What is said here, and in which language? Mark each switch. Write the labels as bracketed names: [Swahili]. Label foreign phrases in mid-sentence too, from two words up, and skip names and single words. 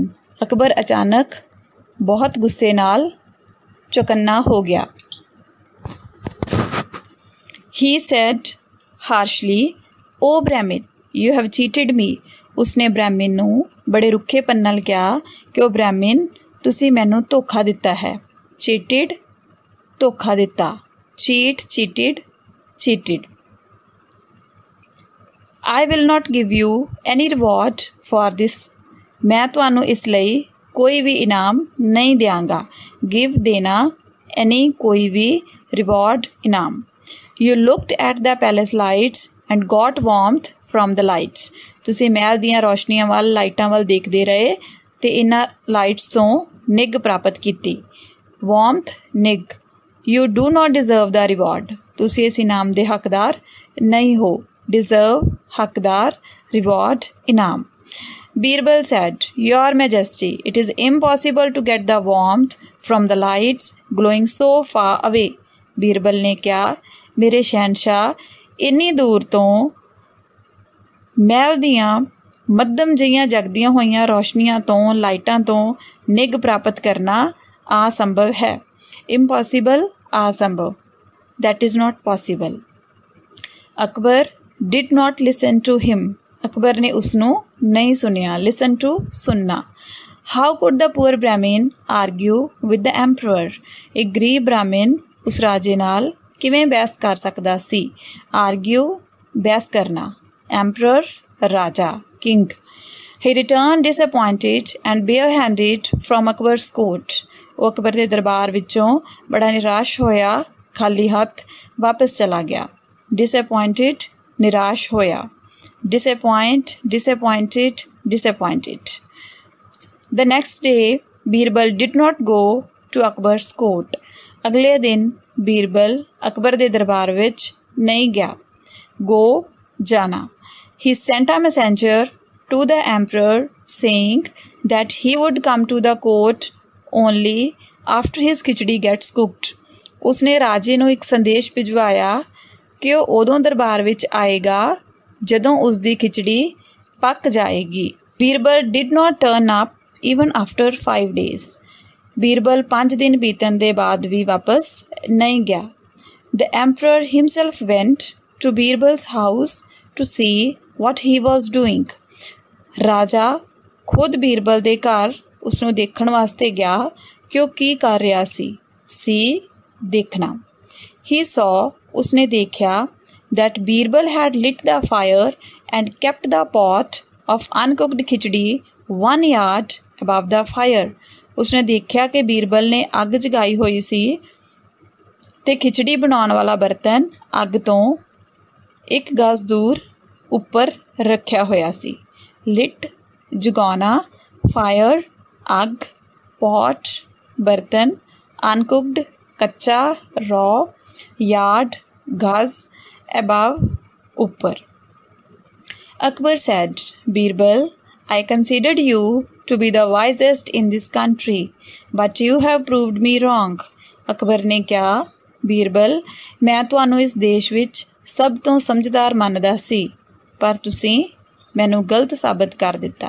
[Punjabi] ਅਕਬਰ ਅਚਾਨਕ ਬਹੁਤ ਗੁੱਸੇ ਨਾਲ ਚੌਕੰਨਾ ਹੋ ਗਿਆ। [English] He said harshly, "O Brahmin, you have cheated me." [Punjabi] ਉਸਨੇ ਬ੍ਰਾਹਮਣ ਨੂੰ ਬੜੇ ਰੁੱਖੇਪਨ ਨਾਲ ਕਿਹਾ ਕਿ ਉਹ ਬ੍ਰਾਹਮਣ, ਤੁਸੀਂ ਮੈਨੂੰ ਧੋਖਾ ਦਿੱਤਾ ਹੈ। cheated ਧੋਖਾ ਦਿੱਤਾ, [English] cheat, cheated, cheated. I will not give you any reward for this. [Punjabi] ਮੈਂ ਤੁਹਾਨੂੰ ਇਸ ਲਈ ਕੋਈ ਵੀ ਇਨਾਮ ਨਹੀਂ ਦਿਆਂਗਾ। give ਦੇਣਾ, any ਕੋਈ ਵੀ, reward ਇਨਾਮ। [English] You looked at the palace lights and got warmth from the lights. [Punjabi] ਤੁਸੀਂ ਮਹਿਲ ਦੀਆਂ ਰੌਸ਼ਨੀਆਂ ਵੱਲ, ਲਾਈਟਾਂ ਵੱਲ ਦੇਖਦੇ ਰਹੇ ਅਤੇ ਇਹਨਾਂ ਲਾਈਟਸ ਤੋਂ ਨਿੱਘ ਪ੍ਰਾਪਤ ਕੀਤੀ। warmth ਨਿੱਘ। [English] You do not deserve the reward. [Punjabi] ਤੁਸੀਂ ਇਸ ਇਨਾਮ ਦੇ ਹੱਕਦਾਰ ਨਹੀਂ ਹੋ। deserve ਹੱਕਦਾਰ, reward ਇਨਾਮ। [English] Birbal said, Your Majesty, it is impossible to get the warmth from the lights glowing so far away. [Punjabi] ਬੀਰਬਲ ਨੇ ਕਿਹਾ, ਮੇਰੇ ਸ਼ਹਿਨਸ਼ਾਹ, ਇੰਨੀ ਦੂਰ ਤੋਂ ਮਹਿਲ ਦੀਆਂ ਮੱਧਮ ਜਿਹੀਆਂ ਜਗਦੀਆਂ ਹੋਈਆਂ ਰੌਸ਼ਨੀਆਂ ਤੋਂ, ਲਾਈਟਾਂ ਤੋਂ ਨਿੱਘ ਪ੍ਰਾਪਤ ਕਰਨਾ ਅਸੰਭਵ ਹੈ। impossible ਅਸੰਭਵ, [English] that is not possible. ਅਕਬਰ did not listen to him. [Punjabi] ਅਕਬਰ ਨੇ ਉਸਨੂੰ ਨਹੀਂ ਸੁਣਿਆ। [English] listen to ਸੁਣਨਾ। how could the poor Brahmin argue with the emperor? [Punjabi] ਇੱਕ ਗਰੀਬ ਬ੍ਰਾਹਮਣ ਉਸ ਰਾਜੇ ਨਾਲ ਕਿਵੇਂ ਬਹਿਸ ਕਰ ਸਕਦਾ ਸੀ? argue ਬਹਿਸ ਕਰਨਾ, emperor ਰਾਜਾ, [English] king. he returned disappointed and barehanded from Akbar's court. [Punjabi] ਉਹ ਅਕਬਰ ਦੇ ਦਰਬਾਰ ਵਿੱਚੋਂ ਬੜਾ ਨਿਰਾਸ਼ ਹੋਇਆ, ਖਾਲੀ ਹੱਥ ਵਾਪਸ ਚਲਾ ਗਿਆ। disappointed ਨਿਰਾਸ਼ ਹੋਇਆ, [English] disappoint, disappointed, disappointed. The next day Birbal did not go to Akbar's court. [Punjabi] ਅਗਲੇ ਦਿਨ ਬੀਰਬਲ ਅਕਬਰ ਦੇ ਦਰਬਾਰ ਵਿੱਚ ਨਹੀਂ ਗਿਆ। go ਜਾਣਾ। [English] he sent a messenger to the emperor saying that he would come to the court only after his khichdi gets cooked. [Punjabi] ਉਸਨੇ ਰਾਜੇ ਨੂੰ ਇੱਕ ਸੰਦੇਸ਼ ਭਿਜਵਾਇਆ ਕਿ ਉਹ ਉਦੋਂ ਦਰਬਾਰ ਵਿੱਚ ਆਏਗਾ ਜਦੋਂ ਉਸਦੀ ਖਿਚੜੀ ਪੱਕ ਜਾਏਗੀ। [English] ਬੀਰਬਲ did not turn up even after 5 days. [Punjabi] ਬੀਰਬਲ 5 ਦਿਨ ਬੀਤਣ ਦੇ ਬਾਅਦ ਵੀ ਵਾਪਸ ਨਹੀਂ ਗਿਆ। [English] The emperor himself went to Birbal's house to see what he was doing. [Punjabi] ਰਾਜਾ ਖੁਦ ਬੀਰਬਲ ਦੇ ਘਰ ਉਸਨੂੰ ਦੇਖਣ ਵਾਸਤੇ ਗਿਆ ਕਿ ਉਹ ਕੀ ਕਰ ਰਿਹਾ ਸੀ। ਸੀ ਦੇਖਣਾ। [English] he saw [Punjabi] ਉਸਨੇ ਦੇਖਿਆ [English] that Birbal had lit the fire and kept the pot of uncooked khichdi 1 yard above the fire. [Punjabi] ਉਸਨੇ ਦੇਖਿਆ ਕਿ ਬੀਰਬਲ ਨੇ ਅੱਗ ਜਗਾਈ ਹੋਈ ਸੀ ਤੇ ਖਿਚੜੀ ਬਣਾਉਣ ਵਾਲਾ ਬਰਤਨ ਅੱਗ ਤੋਂ 1 ਗਜ਼ ਦੂਰ ਉੱਪਰ ਰੱਖਿਆ ਹੋਇਆ ਸੀ। [English] lit ਜਗਾਣਾ, fire ਅੱਗ, pot ਬਰਤਨ, uncooked ਕੱਚਾ raw, yard ਗਜ਼, above ਉੱਪਰ। Akbar said, Birbal, I considered you to be the wisest in this country, but you have proved me wrong. [Hindi] अकबर ने कहा, बीरबल, मैं [Punjabi] ਤੁਹਾਨੂੰ ਇਸ ਦੇਸ਼ ਵਿੱਚ ਸਭ ਤੋਂ ਸਮਝਦਾਰ ਮੰਨਦਾ ਸੀ, ਪਰ ਤੁਸੀਂ ਮੈਨੂੰ ਗਲਤ ਸਾਬਤ ਕਰ ਦਿੱਤਾ।